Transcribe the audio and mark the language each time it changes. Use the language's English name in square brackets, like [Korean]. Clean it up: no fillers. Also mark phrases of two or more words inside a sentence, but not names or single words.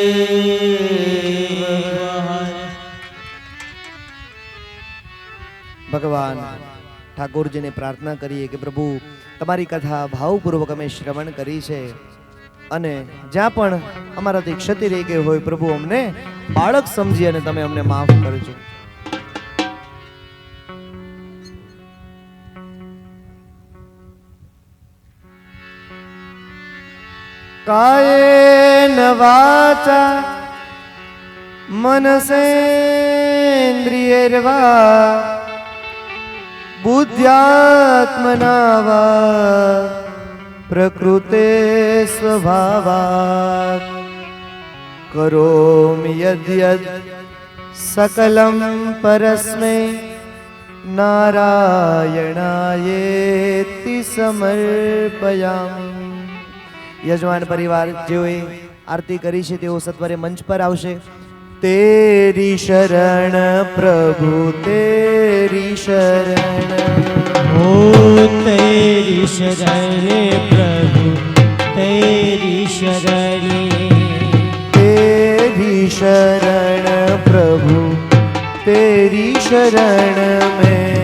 [Gujarati] ભગવાન ઠાકોરજીને પ્રાર્થના કરીએ કે પ્રભુ તમારી કથા ભાવપૂર્વક અમે શ્રવણ કરી છે અને જ્યાં પણ અમારાથી ક્ષતિ રહી ગઈ હોય પ્રભુ અમને બાળક સમજી અને તમે અમને માફ કરજો. [Sanskrit] કાયેન વાચા मनसेन्द्रियैर्वा बुद्ध्यात्मना वा प्रकृते स्वभावात् करोमि यद्यत् सकलं परस्मै नारायणायेति समर्पयामि. [Gujarati] યજમાન પરિવાર જેઓએ આરતી કરી છે તેઓ સત્વરે મંચ પર આવશે. [Hindi] तेरी शरण प्रभु तेरी शरण ओ तेरी शरण प्रभु तेरी शरण तेरी शरण प्रभु तेरी शरण में